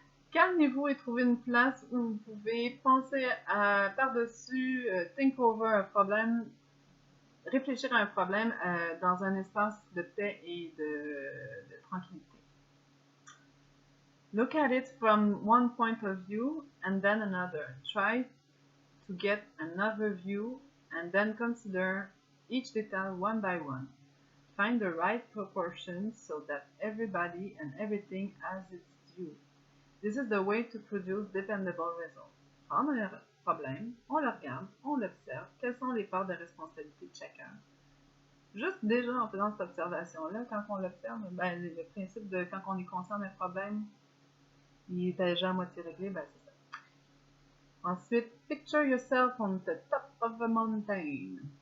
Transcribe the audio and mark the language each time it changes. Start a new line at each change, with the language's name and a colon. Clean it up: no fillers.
French: Calmez-vous et trouvez une place où vous pouvez penser par-dessus,
English: think over
French: un problème, réfléchir à un problème dans un espace de paix et de tranquillité.
English: Look at it from one point of view and then another. Try to get another view and then consider each detail one by one. Find the right proportions so that everybody and everything has its due. This is the way to produce dependable results.
French: Prendre un problème, on le regarde, on l'observe, quelles sont les parts de responsabilité de chacun. Juste déjà en faisant cette observation-là, quand on l'observe, ben, le principe de quand on est conscient d'un problème, il est déjà à moitié réglé, ben c'est ça.
English: Ensuite, picture yourself on the top of a mountain.